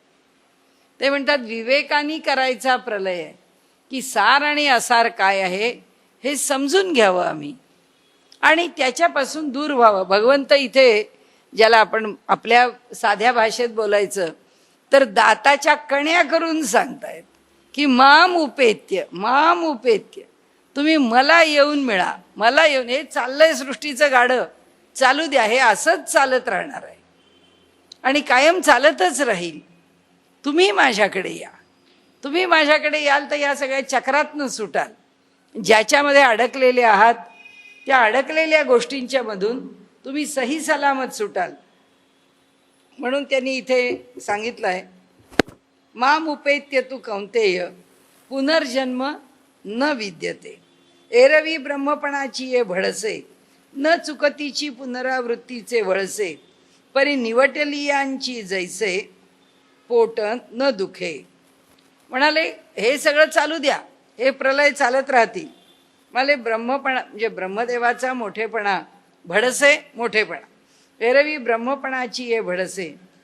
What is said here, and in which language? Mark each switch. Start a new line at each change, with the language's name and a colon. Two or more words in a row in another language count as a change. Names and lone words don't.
Marathi: ते म्हणतात विवेकाने करायचा प्रलय आहे, की सार आणि असार काय आहे हे समजून घ्यावं आम्ही आणि त्याच्यापासून दूर व्हावं. भगवंत इथे ज्याला आपण आपल्या साध्या भाषेत बोलायचं तर दाताच्या कण्या करून सांगतायत की
Sanskrit: माम उपेत्य, माम उपेत्य,
Marathi: तुम्ही मला येऊन मिळा, मला येऊन. हे चाललंय सृष्टीचं गाडं, चालू द्या. हे असंच चालत राहणार आहे आणि कायम चालतच राहील. तुम्ही माझ्याकडे या, तुम्ही माझ्याकडे याल तर या सगळ्या चक्रातनं सुटाल. ज्याच्यामध्ये अडकलेले आहात त्या अडकलेल्या गोष्टींच्या मधून तुम्ही सही सलामत सुटाल. म्हणून त्यांनी इथे सांगितलंय,
Sanskrit: माम उपेत्य तू कौंतेय पुनर्जन्म न विद्यते,
Marathi: एरवी ब्रह्मपणाची ये भडसे, न चुकतीची पुनरावृत्तीचे वळसे, परी निवटलियांची जैसे पोट न दुखे. म्हणाले हे सगळं चालू द्या, हे प्रलय चालत राहतील. म्हणाले ब्रह्मपणा म्हणजे ब्रह्मदेवाचा मोठेपणा, भडसे मोठेपणा, एरवी ब्रह्मपणाची ये भडसे.